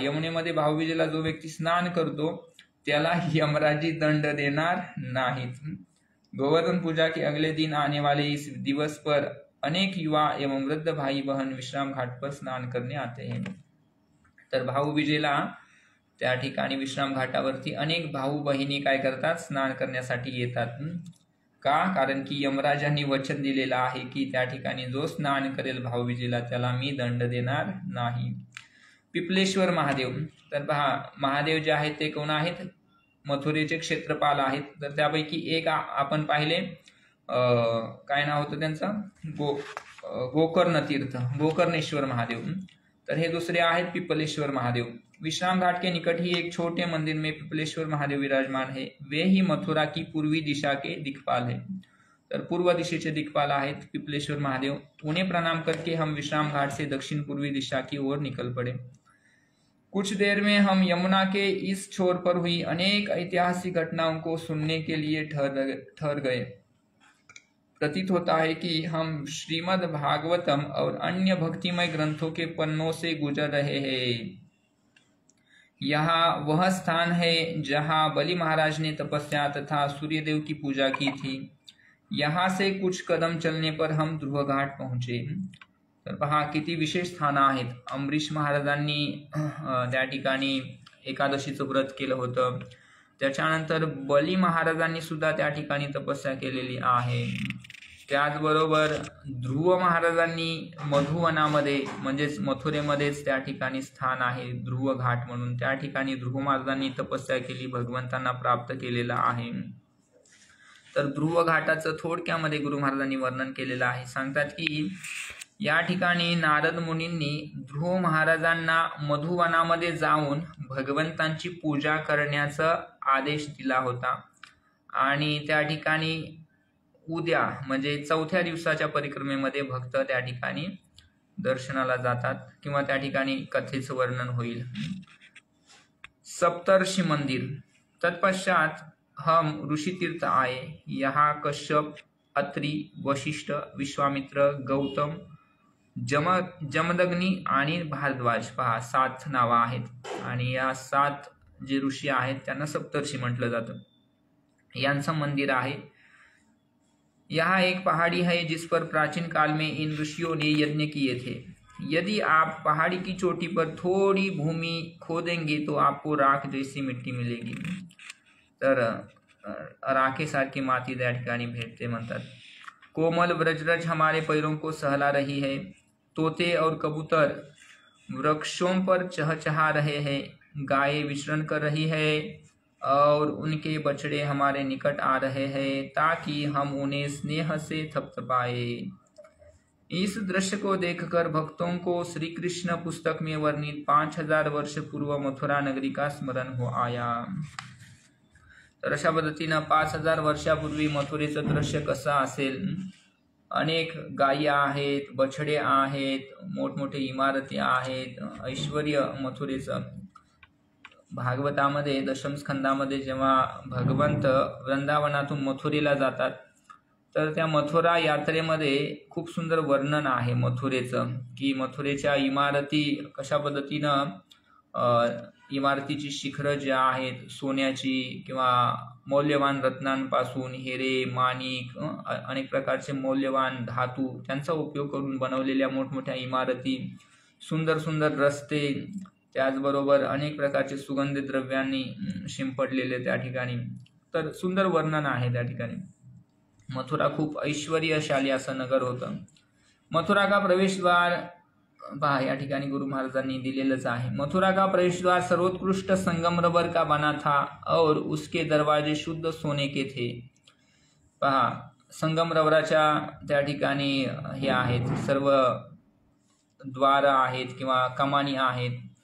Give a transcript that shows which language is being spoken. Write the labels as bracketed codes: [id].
[mr] यमुनेमध्ये भाऊबीजेला जो व्यक्ती स्नान करतो त्याला यमराजी दंड देणार नाहीत. [hi] गोवर्धन पूजा के अगले दिन आने वाले इस दिवस पर अनेक युवा एवं वृद्ध भाई बहन विश्राम घाट पर स्नान करने आते हैं. [mr] तर भाऊबीजेला त्या ठिकाणी विश्राम घाटावरती अनेक भाऊ बहिणी काय करतात स्नान करण्यासाठी येतात. का? कारण की यमराजांनी वचन दिलेलं आहे की त्या ठिकाणी जो स्नान करेल भाऊबीजेला त्याला मी दंड देणार नाही. पिपलेश्वर महादेव. तर महादेव जे आहेत ते कोण आहेत? मथुरेचे क्षेत्रपाल आहेत. तर त्यापैकी एक आपण पाहिले काय नाव होतं त्यांचं? गोकर्ण तीर्थ, गोकर्णेश्वर महादेव. तर हे दूसरे आहेत पिपलेश्वर महादेव। [hi] विश्राम घाट के निकट ही एक छोटे मंदिर में पिपलेश्वर महादेव विराजमान है। वे ही मथुरा की पूर्वी दिशा के दिक्पाल है। [mr] तर पूर्व दिशेचे दिक्पाल आहेत पिपलेश्वर महादेव। [hi] उन्हें प्रणाम करके हम विश्राम घाट से दक्षिण पूर्वी दिशा की ओर निकल पड़े। कुछ देर में हम यमुना के इस छोर पर हुई अनेक ऐतिहासिक घटनाओं को सुनने के लिए ठहर गए। प्रतीत होता है कि हम श्रीमद् भागवतम और अन्य भक्तिमय ग्रंथों के पन्नों से गुजर रहे हैं। यहाँ वह स्थान है जहाँ बलि महाराज ने तपस्या तथा सूर्यदेव की पूजा की थी। यहाँ से कुछ कदम चलने पर हम ध्रुव घाट पहुंचे। [mr] तर पहा किती विशेष स्थानं आहेत। अमरीश महाराजांनी त्या ठिकाणी एकादशीचं व्रत केलं होतं। त्याच्यानंतर बली महाराजांनी सुद्धा त्या ठिकाणी तपस्या केलेली आहे। त्याचबरोबर ध्रुव महाराजांनी मधुवनामध्ये म्हणजेच मथुरेमध्येच त्या ठिकाणी स्थान आहे ध्रुव घाट म्हणून। त्या ठिकाणी ध्रुव महाराजांनी तपस्या केली, भगवंतांना प्राप्त केलेला आहे। तर ध्रुव घाटाचं थोडक्यामध्ये गुरु महाराजांनी वर्णन केलेलं आहे। सांगतात की या ठिकाणी नारद मुनींनी ध्रुव महाराजांना मधुवनामध्ये जाऊन भगवंतांची पूजा करण्याचा आदेश दिला होता आणि त्या ठिकाणी उद्या म्हणजे चौथ्या दिवसाच्या परिक्रमेमध्ये भक्त त्या ठिकाणी दर्शनाला जातात किंवा त्या ठिकाणी कथेचं वर्णन होईल। सप्तर्षि मंदिर। [hi] तत्पश्चात हम ऋषि तीर्थ आए। यहाँ [mr] कश्यप, अत्रि, वशिष्ठ, विश्वामित्र, गौतम, जमदग्नी आणि भारद्वाज पहा 7 नावं आहेत आणि या 7 जे ऋषी आहेत त्यांना सप्तर्षि म्हटलं जातं। यांचं मंदिर आहे। [hi] यहाँ एक पहाड़ी है जिस पर प्राचीन काल में इन ऋषियों ने यज्ञ किए थे। यदि आप पहाड़ी की चोटी पर थोड़ी भूमि खोदेंगे तो आपको राख जैसी मिट्टी मिलेगी। [mr] तर राखेसारखी माती त्या ठिकाणी भेटते म्हणतात। [hi] कोमल व्रजरज हमारे पैरों को सहला रही है। तोते और कबूतर वृक्षों पर चहचहा रहे हैं। गायें विचरण कर रही है और उनके बछड़े हमारे निकट आ रहे हैं ताकि हम उन्हें स्नेह से थपथपाए। इस दृश्य को देखकर भक्तों को श्री कृष्ण पुस्तक में वर्णित 5000 वर्ष पूर्व मथुरा नगरी का स्मरण हो आया। [mr] तर अशा पद्धतीनं 5000 वर्षापूर्वी मथुरेचं दृश्य कसं असेल। अनेक गायी आहेत, बछडे आहेत, मोठमोठे इमारती आहेत, ऐश्वर्य मथुरेचं। भागवतामध्ये दशम स्कंदामध्ये जेव्हा भगवंत वृंदावनातून मथुरेला जातात तर त्या मथुरा यात्रेमध्ये खूप सुंदर वर्णन आहे मथुरेचं की मथुरेच्या इमारती कशा पद्धतीनं इमारतीची शिखरं जी आहेत सोन्याची किंवा मौल्यवान रत्नांपासून हिरे, माणिक, अनेक प्रकारचे मौल्यवान धातू त्यांचा उपयोग करून बनवलेल्या मोठमोठ्या इमारती, सुंदर सुंदर रस्ते, त्याचबरोबर अनेक प्रकारचे सुगंधी द्रव्यांनी शिंपडलेले त्या ठिकाणी। तर सुंदर वर्णन आहे त्या ठिकाणी। मथुरा खूप ऐश्वर्यशाली असं नगर होतं। [hi] मथुरा का प्रवेश द्वार [mr] पहा या ठिकाणी गुरु महाराजांनी दिलेलंच आहे। [hi] मथुरा का प्रवेश द्वार सर्वोत्कृष्ट संगमरबर का बना था और उसके दरवाजे शुद्ध सोने के थे। [mr] पहा संगमरवराच्या त्या ठिकाणी हे आहेत सर्व द्वार आहेत किंवा कमानी आहेत।